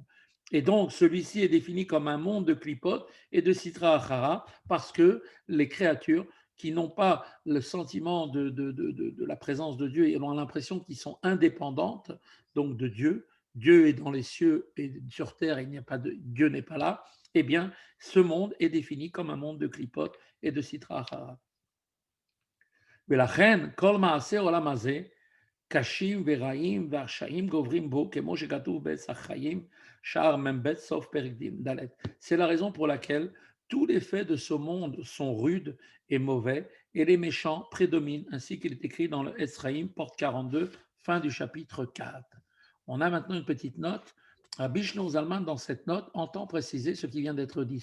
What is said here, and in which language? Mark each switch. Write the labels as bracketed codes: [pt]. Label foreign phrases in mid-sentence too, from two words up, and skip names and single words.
[fr] Et donc, celui-ci est défini comme un monde de clipotes et de [he] סטרא אחרא, [fr] parce que les créatures qui n'ont pas le sentiment de la présence de Dieu et ont l'impression qu'ils sont indépendantes donc de Dieu, Dieu est dans les cieux et sur terre, il n'y a pas de, Dieu n'est pas là, eh bien, ce monde est défini comme un monde de clipotes et de [he] סטרא אחרא. ולכן כל מעשה עולם הזה קשים ורעים והרשעים גוברים בו, כמו שכתוב בעץ החיים, שער מ"ב, סוף פרק ד'. [fr] C'est la raison pour laquelle tous les faits de ce monde sont rudes et mauvais, et les méchants prédominent, ainsi qu'il est écrit dans le Ezraïm, porte 42, fin du chapitre 4. On a maintenant une petite note. Rabbi Shlomo Zalman, dans cette note, entend préciser ce qui vient d'être dit.